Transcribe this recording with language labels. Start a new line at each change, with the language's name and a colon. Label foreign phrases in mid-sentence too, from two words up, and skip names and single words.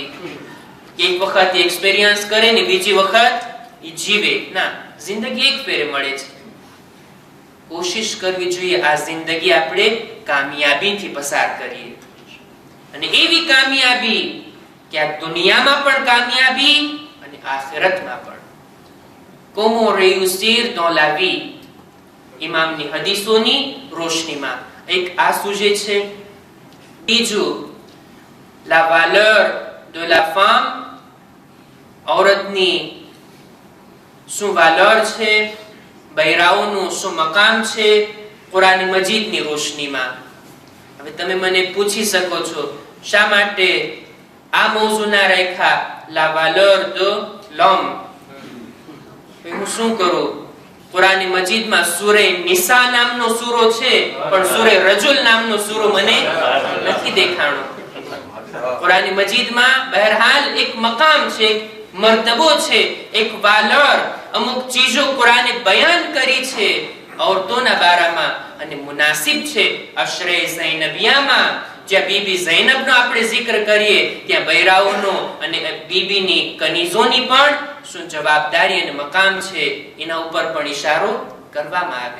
Gujarati: એક વખત એક્સપીરિયન્સ કરે ને બીજી વખત એ જીવે. ના, જિંદગી એક ફેરે મળે છે. કોશિશ કરવી જોઈએ આ જિંદગી આપણે કામયાબીથી પસાર કરીએ, અને એવી કામયાબી કે આ દુનિયામાં પણ કામયાબી અને આખિરતમાં પણ.
French: Comment réussir dans la vie,
Gujarati: ઇમામની હદીસોની રોશનીમાં એક આ સુજે છે. બીજું,
French: la valeur de la femme,
Gujarati: औरतની શું valeur છે, બૈરાઓનું શું મકામ છે, કુરાન મજીદની રોશનીમાં. હવે તમે મને પૂછી શકો છો, શા માટે આ મૌઝૂના રાખ્યા
French: la valeur de l'homme?
Gujarati: હું શું કરું? કુરાન મજીદમાં સૂરે નિસા નામનો સૂરો છે, પણ સૂરે રજુલ નામનો સૂરો મને નથી દેખાણો. કુરાન મજીદમાં બહરહાલ એક મકામ છે, એક મર્તબો છે, એક વાલર, અમુક ચીજો કુરાને બયાન કરી છે औरतोના બારામાં, અને મુનાસિબ છે અશરે ઝૈનબિયામાં, જ્યાં બીબી ઝૈનબનો આપણે zikr કરીએ, ત્યાં બૈરાઓનો અને બીબીની કનીઝોની પણ શું જવાબદારી અને મકામ છે, એના ઉપર પણ ઇશારો કરવામાં આવે.